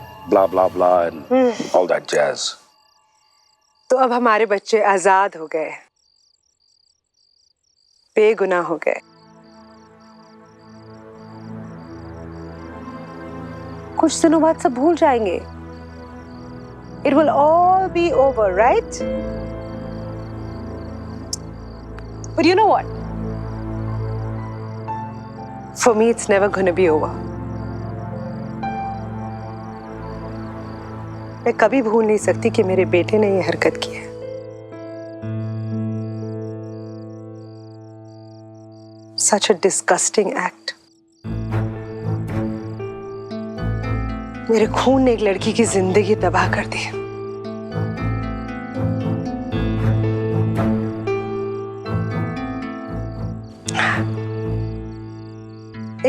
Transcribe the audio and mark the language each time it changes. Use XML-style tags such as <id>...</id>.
<en>Blah blah blah and all that jazz.</en> <hi>तो अब हमारे बच्चे आजाद हो गए, बेगुनाह हो गए। कुछ दिनों बाद सब भूल जाएंगे।</hi> <en>It will all be over, right? But you know what? For me, it's never going to be over.</en> <hi>मैं कभी भूल नहीं सकती कि मेरे बेटे ने ये हरकत की है।</hi> <en>Such a disgusting act.</en> <hi>मेरे खून ने एक लड़की की जिंदगी तबाह कर दी।</hi>